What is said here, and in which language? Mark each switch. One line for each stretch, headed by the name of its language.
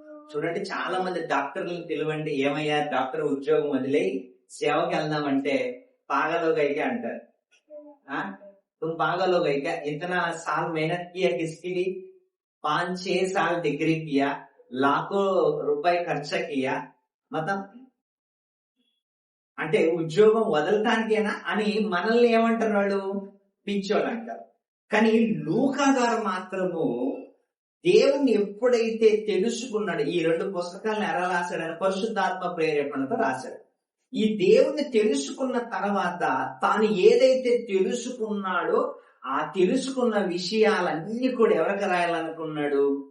Telugu: చూడండి, చాలా మంది డాక్టర్లను పిలవండి, ఏమయ్యా డాక్టర్ ఉద్యోగం వదిలే సేవకి వెళ్దామంటే పాగలోగా అయితే అంటారు.
Hindi: तुम पागल हो गए क्या? इतना साल मेहनत किया किसके लिए? 5-6 साल डिग्री किया, लाखों रुपए खर्च किया, मतलब
Telugu: అంటే ఉద్యోగం వదలటానికేనా అని మనల్ని ఏమంటారు? వాళ్ళు పిచ్చోళ్ళు అంటారు. కానీ లూకా గారు మాత్రము దేవుణ్ణి ఎప్పుడైతే తెలుసుకున్నాడు, ఈ 2 పుస్తకాలను ఎలా రాశాడని పరిశుద్ధాత్మ ప్రేరేపణతో రాశాడు. ఈ దేవుణ్ణి తెలుసుకున్న తర్వాత తాను ఏదైతే తెలుసుకున్నాడో ఆ తెలుసుకున్న విషయాలన్నీ కూడా ఎవరికి రాయాలనుకున్నాడు?